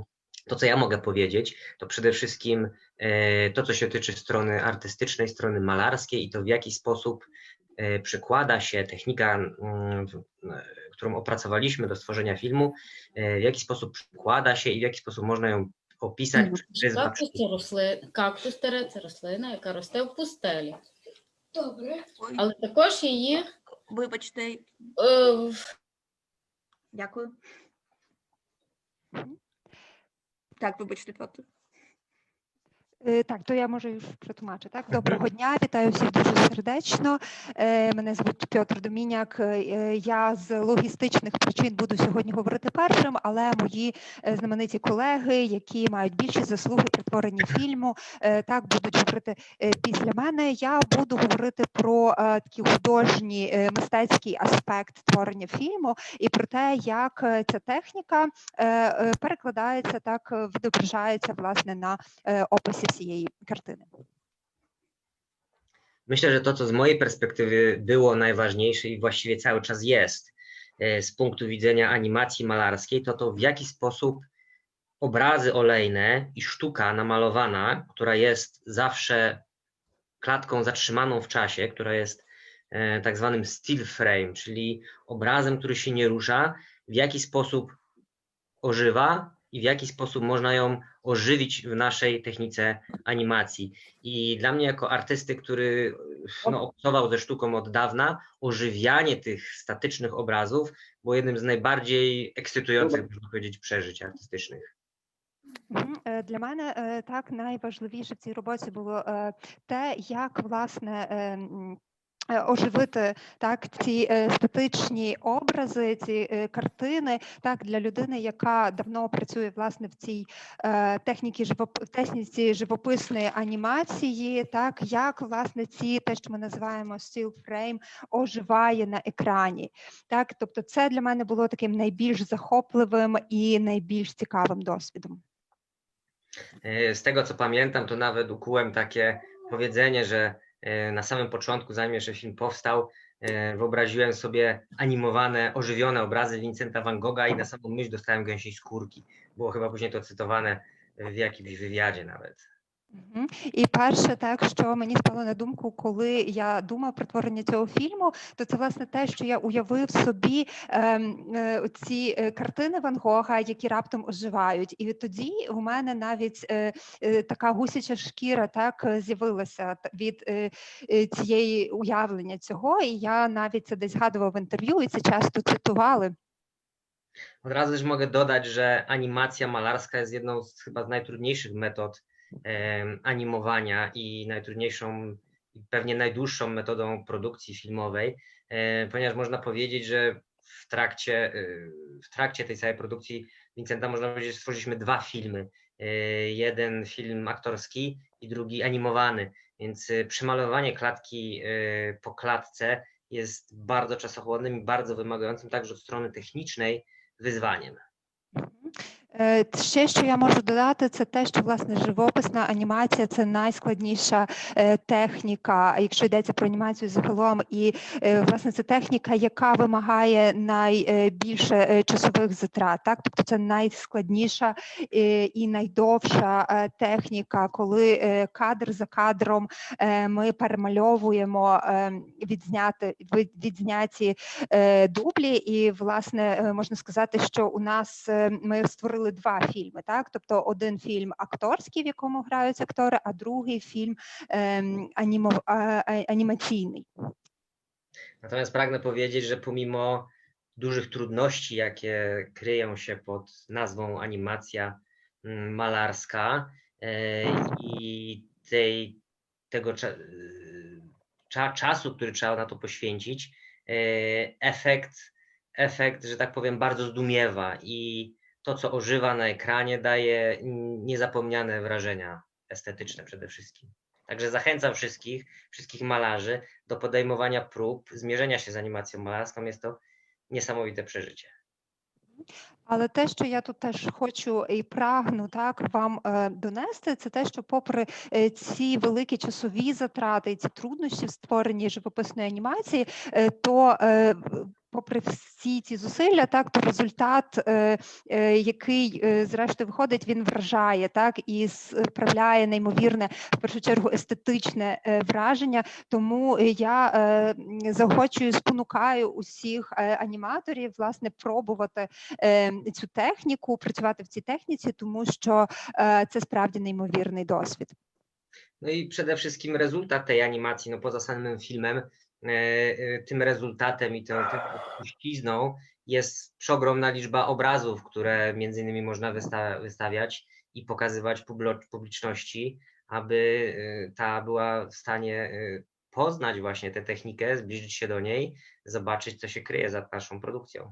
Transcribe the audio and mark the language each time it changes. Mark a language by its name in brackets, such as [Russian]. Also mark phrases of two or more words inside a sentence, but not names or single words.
[Polish] To, co ja mogę powiedzieć, to przede wszystkim to, co się tyczy strony artystycznej, strony malarskiej i to, w jaki sposób przykłada się technika, którą opracowaliśmy do stworzenia filmu, w jaki sposób przykłada się i w jaki sposób można ją opisać. [Ukrainian] Кактус – це рослина, яка росте в пустелі. Добре. Але також її... Вибачте. Дякую. Так, вибачте, Петр. Так, то я можу [Polish] już przetłumaczę, tak? [Ukrainian] Доброго дня, вітаю всіх дуже сердечно. Мене звуть Петр Доміняк. Я з логістичних причин буду сьогодні говорити першим, але мої знамениті колеги, які мають більші заслуги при творенні фільму, так, будуть говорити після мене. Я буду говорити про такий художній, мистецький аспект творення фільму і про те, як ця техніка перекладається, так, відображається, власне, на описі цієї kартiny. [Polish] Myślę, że to, co z mojej perspektywy było najważniejsze i właściwie cały czas jest z punktu widzenia animacji malarskiej, to w jaki sposób obrazy olejne i sztuka namalowana, która jest zawsze klatką zatrzymaną w czasie, która jest tak zwanym [English] still frame, [Polish] czyli obrazem, który się nie rusza, w jaki sposób ożywa i w jaki sposób można ją ożywić w naszej technice animacji. I dla mnie jako artysty, który obcował ze sztuką od dawna, ożywianie tych statycznych obrazów było jednym z najbardziej ekscytujących, można powiedzieć, przeżyć artystycznych. [Ukrainian] Для мене так найважливіше в цій роботі було те, як, власне, оживити, так, ці статичні образи, ці картини, так, для людини, яка давно працює, власне, в цій техніці живописної анімації, так, як, власне, те, що ми називаємо [English] still frame, [Ukrainian] оживає на екрані. Так, тобто це для мене було таким найбільш захопливим і найбільш цікавим досвідом. [Polish] Z tego, co pamiętam, to nawet ukułem takie powiedzenie, że na samym początku, zanim jeszcze film powstał, wyobraziłem sobie animowane, ożywione obrazy Winsenta Van Gogha i na samą myśl dostałem gęsiej skórki. Było chyba później to cytowane w jakimś wywiadzie nawet. [Ukrainian] І перше, так, що мені спало на думку, коли я думав про творення цього фільму, то це, власне, те, що я уявив собі ці картини Ван Гога, які раптом оживають. І тоді у мене навіть така гусяча шкіра так з'явилася від цієї уявлення цього, і я навіть це десь згадував в інтерв'ю, і це часто цитували. [Polish] Od razu też mogę dodać, że animacja malarska jest jedną z chyba z najtrudniejszych metod animowania i najtrudniejszą i pewnie najdłuższą metodą produkcji filmowej, ponieważ można powiedzieć, że w trakcie tej całej produkcji Winsenta można powiedzieć, że stworzyliśmy 2 filmy. Jeden film aktorski i drugi animowany, więc przemalowanie klatki po klatce jest bardzo czasochłonnym i bardzo wymagającym także od strony technicznej wyzwaniem. [Ukrainian] Ще, що я можу додати, це те, що, власне, живописна анімація – це найскладніша техніка, якщо йдеться про анімацію загалом. І, власне, це техніка, яка вимагає найбільше часових затрат. Так? Тобто це найскладніша і найдовша техніка, коли кадр за кадром ми перемальовуємо відзняті дублі. І, власне, можна сказати, що у нас ми створили 2 фільми, так? Тобто один фільм акторський, в якому грають актори, а другий фільм анімаційний. [Polish] Natomiast pragnę powiedzieć, że pomimo dużych trudności, jakie kryją się pod nazwą animacja malarska i tego czasu, który trzeba na to poświęcić, efekt, że tak powiem, bardzo zdumiewa i to, co ożywa na ekranie, daje niezapomniane wrażenia estetyczne przede wszystkim. Także zachęcam wszystkich malarzy do podejmowania prób, zmierzenia się z animacją malarską. Jest to niesamowite przeżycie. [Ukrainian] Але те, що я тут теж хочу і прагну так вам донести, це те, що попри ці великі часові затрати, ці труднощі в створенні живописної анімації, то попри всі ці зусилля, так, то результат, який зрештою виходить, він вражає, так, і справляє неймовірне, в першу чергу, естетичне враження. Тому я заохочую, спонукаю усіх аніматорів, власне, пробувати цю техніку, працювати в цій техніці, тому що це справді неймовірний досвід. [Polish] No i przede wszystkim rezultat tej animacji, no poza samym filmem, tym rezultatem i tą spuścizną jest przeogromna liczba obrazów, które między innymi można wystawiać i pokazywać publiczności, aby ta była w stanie poznać właśnie tę technikę, zbliżyć się do niej, zobaczyć, co się kryje za naszą produkcją.